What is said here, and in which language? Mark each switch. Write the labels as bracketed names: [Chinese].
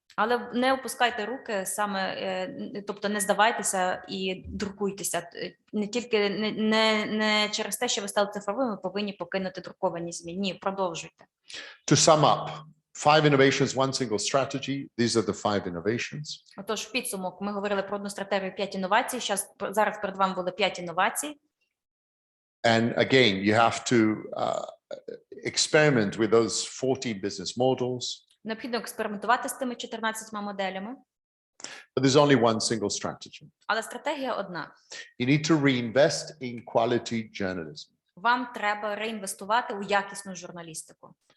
[Ukrainian] Але не опускайте руки саме, тобто не здавайтеся і друкуйтеся. Не тільки не через те, що ви стали цифровими, повинні покинути друковані ЗМІ. Ні, продовжуйте. [English] To sum up, 5 innovations, one single strategy. These are the 5 innovations. [Ukrainian] Отож, в підсумок ми говорили про одну стратегію 5 інновацій. Зараз перед вами були 5 інновацій. [English] And again, you have to experiment with those 40 business models. [Ukrainian] Необхідно експериментувати з тими 14 моделями. [English] But there's only one single strategy. [Ukrainian] Але стратегія одна. [English] You need to reinvest in quality journalism. [Ukrainian] Вам треба реінвестувати у якісну журналістику.